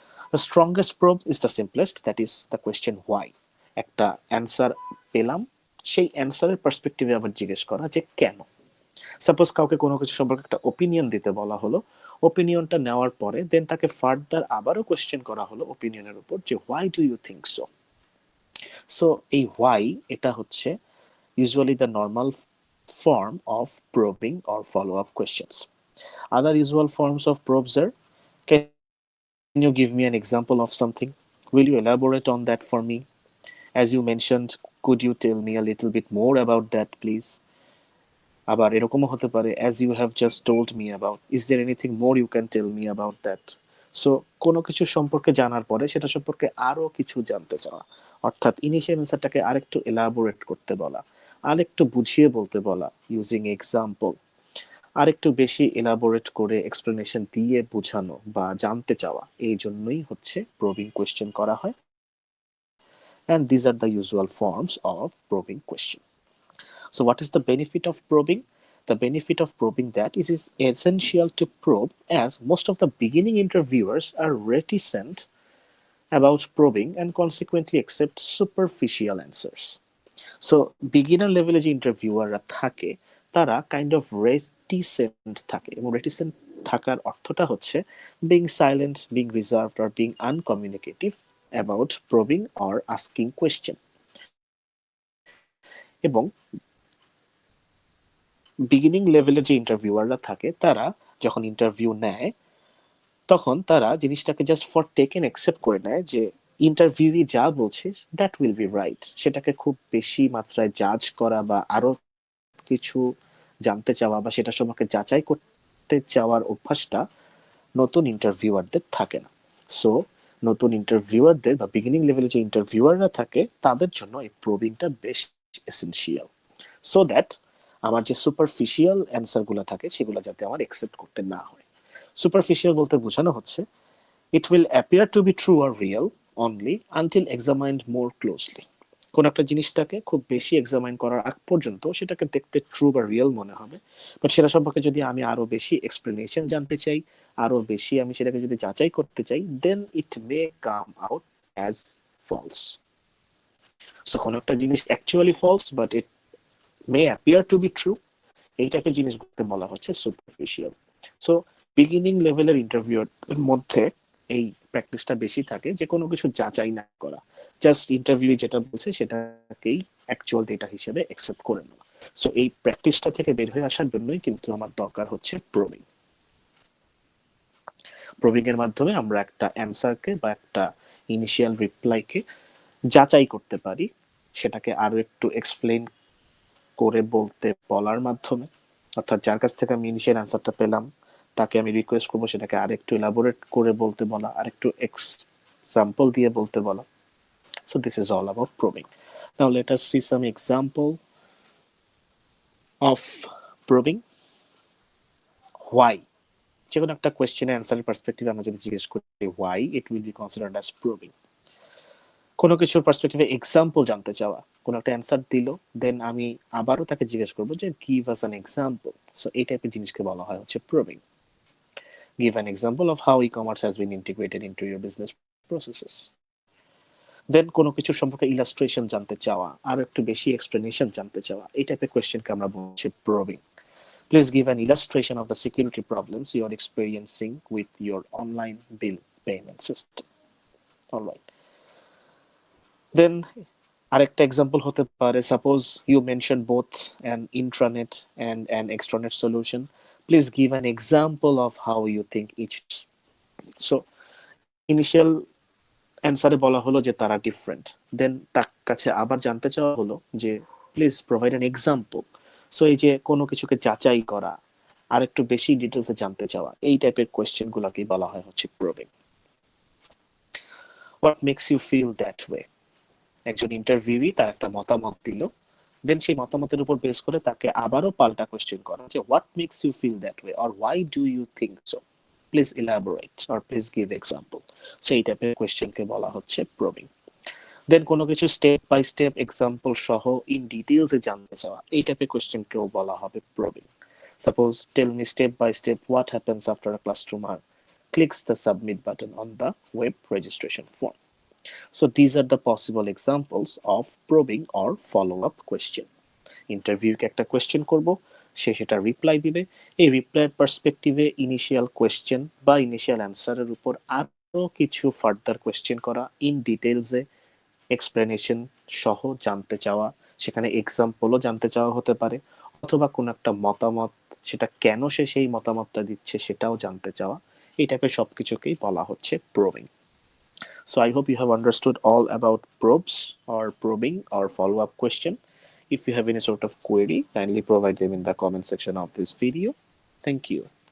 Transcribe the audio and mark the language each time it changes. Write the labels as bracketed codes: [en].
[en] The strongest probe is the simplest, that is the question why. [bn] একটা answer পেলাম, সেই অ্যান্সারের পার্সপেক্টিভে আবার জিজ্ঞেস করা যে কেন। সাপোজ কাউকে কোনো কিছু সম্পর্কে একটা ওপিনিয়ন দিতে বলা হলো, ওপিনিয়নটা নেওয়ার পরে দেন তাকে ফার্দার আবারও কোয়েশ্চেন করা হলো ওপিনিয়নের উপর যে [en] Why do you think so. [bn] So এই হোয়াই, এটা হচ্ছে [en] usually the normal form of probing or follow-up questions. Other usual forms of probes are, can you give me an example of something? Will you elaborate on that for me? As you mentioned, could you tell me a little bit more about that, please? [bn] আবার এরকমও হতে পারে, [en] as you have just told me about, is there anything more you can tell me about that? [bn] So কোনো কিছু সম্পর্কে জানার পরে সেটা সম্পর্কে আরো কিছু জানতে চাওয়া, অর্থাৎ ইনিশিয়াল অ্যান্সারটাকে আরেকটু এলাবোরেট করতে বলা, আরেকটু বুঝিয়ে বলতে বলা ইউজিং এক্সাম্পল, আরেকটু বেশি এলাবোরেট করে এক্সপ্লেনেশন দিয়ে বোঝানো বা জানতে চাওয়া, এই জন্যই হচ্ছে প্রবিং কোয়েশ্চেন করা হয়। [en] And these are the usual forms of probing question. So what is the benefit of probing? The benefit of probing that is essential to probe, as most of the beginning interviewers are reticent about probing and consequently accept superficial answers. [bn] So beginner লেভেলে যে ইন্টারভিউয়াররা থাকে তারা kind of রেটিসেন্ট থাকে, এবং রেটিসেন্ট থাকার অর্থটা হচ্ছে being silent, being reserved or being আনকমিউনিকেটিভ about probing or asking question. এবং বিগিনিং লেভেলের যে ইন্টারভিউয়াররা থাকে তারা যখন ইন্টারভিউ নেয় তখন তারা জিনিসটাকে জাস্ট ফর টেকেন অ্যাকসেপ্ট করে নেয় যে ইন্টারভিউই যা বলছে দ্যাট উইল বি রাইট, সেটাকে খুব বেশি মাত্রায় জাজ করা বা আরো কিছু জানতে চাওয়া বা সেটা সম্পর্কে যাচাই করতে চাওয়ার অভ্যাসটা নতুন ইন্টারভিউয়ারদের থাকে না। সো নতুন ইন্টারভিউয়ারদের বা বিগিনিং লেভেলে যে ইন্টারভিউয়াররা থাকে তাদের জন্য এই প্রবিংটা বেশ এসেনশিয়াল, সো দ্যাট আমার যে সুপারফিশিয়াল অ্যান্সারগুলো থাকে সেগুলো যাতে আমার অ্যাকসেপ্ট করতে না হয়। সুপারফিশিয়াল বলতে বোঝানো হচ্ছে [en] it will appear to be true or real only until examined more closely. [bn] কোন একটা জিনিসটাকে খুব বেশি এক্সামাইন করার আগ পর্যন্ত সেটাকে দেখতে ট্রু বা রিয়েল মনে হবে, বাট সেটা সম্পর্কে যদি আমি আরো বেশি এক্সপ্লেনেশন জানতে চাই, আরো বেশি আমি সেটাকে যদি যাচাই করতে চাই, [en] Then it may come out as false. [bn] So কোন একটা জিনিস actually false [en] but it may appear to be true, [bn] এই টাইপের জিনিসগুলোকে বলা হচ্ছে সুপারফিশিয়াল। সো বিগিনিং লেভেলের ইন্টারভিউর মধ্যে এই প্র্যাকটিসটা বেশি থাকে যে কোনো কিছু যাচাই না করা, জাস্ট ইন্টারভিউ যেটা বলছে সেটাকেই অ্যাকচুয়াল ডেটা হিসেবে অ্যাকসেপ্ট করে নেওয়া। সো এই প্র্যাকটিসটা থেকে বের হয়ে আসার জন্যই কিন্তু আমার দরকার হচ্ছে প্রবিং। প্রবিং এর মাধ্যমে আমরা একটা অ্যান্সারকে বা একটা ইনিশিয়াল রিপ্লাইকে যাচাই করতে পারি, সেটাকে আরো একটু এক্সপ্লেন করে বলতে বলার মাধ্যমে, অর্থাৎ যার কাছ থেকে আমি ইনিশিয়াল অ্যান্সারটা পেলাম তাকে আমি রিকোয়েস্ট করবো সেটাকে আরেকটু এলাবোরেট করে বলতে বলা, আরেকটু এক্সাম্পল দিয়ে বলতে বলা। [en] So this is all about probing. Now let us see some example of probing. Why? [bn] যে কোনো একটা কোয়েশ্চেনের অ্যান্সারের পার্সপেক্টিভে আমরা যদি জিজ্ঞেস করি [en] why, it will be considered as probing. [bn] কোনো কিছুর পার্সপেক্টিভে এক্সাম্পল জানতে চাওয়া, কোনো একটা অ্যান্সার দিল, দেন আমি আবারও তাকে জিজ্ঞেস করবো যে [en] Give us an example. [bn] So এই টাইপের জিনিসকে বলা হয় হচ্ছে probing. [en] Give an example of how e-commerce has been integrated into your business processes. [bn] দেন কোনো কিছু সম্পর্কে ইলাস্ট্রেশন জানতে চাওয়া, আরো একটু বেশি এক্সপ্লেনেশন জানতে চাওয়া, এই টাইপের কোয়েশ্চেনকে আমরা বলছি probing. [en] Please give an illustration of the security problems you are experiencing with your online bill payment system. All right. Then [bn] আরেকটা এক্সাম্পল হতে পারে, [en] Suppose you mention both an intranet and an extranet solution, please give an example of how you think each. [bn] So initial অ্যান্সারে বলা হলো যে তারা different, দেন তার কাছে আবার জানতে চাওয়া হলো যে [en] Please provide an example. [bn] So এই যে কোনো কিছুকে যাচাই করা, আর একটু বেশি ডিটেলসে জানতে চাওয়া, এই টাইপের কোয়েশ্চেন গুলাকেই বলা হয় হচ্ছে probing. [en] What makes you feel that way? [bn] একজন ইন্টারভিউই তার একটা মতামত দিল, দেন সেই মতামতের উপর বেস করে তাকে আবারও পাল্টা কোয়েশ্চেন করা যে [en] What makes you feel that way or why do you think so, please elaborate or please give example. [bn] সেই টাইপের কোয়েশ্চেনকে বলা হচ্ছে প্রবিং। দেন কোনো কিছু স্টেপ বাই স্টেপ এক্সাম্পল সহ ইন ডিটেইলসে জানতে চাওয়া, এই টাইপের কোয়েশ্চেনকেও বলা হবে probing. [en] Suppose tell me step by step what happens after a customer clicks the submit button on the web registration form. So these are the possible examples of probing or follow-up question. [bn] ইন্টারভিউকে একটা question করব, সে সেটা reply দিবে, এই রিপ্লাইয়ের পার্সপেক্টিভে initial question বা initial অ্যান্সারের উপর আরো কিছু further question করা, ইন ডিটেলসে এক্সপ্লেনেশন সহ জানতে চাওয়া, সেখানে এক্সাম্পলও জানতে চাওয়া হতে পারে, অথবা কোনো একটা মতামত, সেটা কেন সে সেই মতামতটা দিচ্ছে সেটাও জানতে চাওয়া, এই টাইপের সবকিছুকেই বলা হচ্ছে probing. [en] So I hope you have understood all about probes or probing or follow-up question. If you have any sort of query, kindly provide them in the comment section of this video. Thank you.